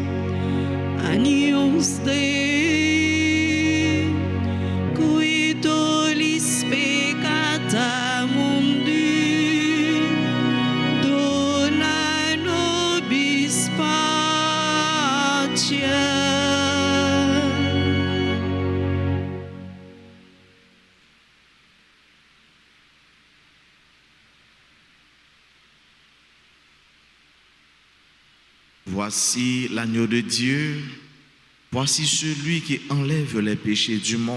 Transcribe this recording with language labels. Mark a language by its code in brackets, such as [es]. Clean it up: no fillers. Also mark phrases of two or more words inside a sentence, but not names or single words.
[la] Agnus Dei, qui tollis peccata mundi, dona nobis patia. [fr] Voici l'agneau de Dieu, voici celui qui enlève les péchés du monde.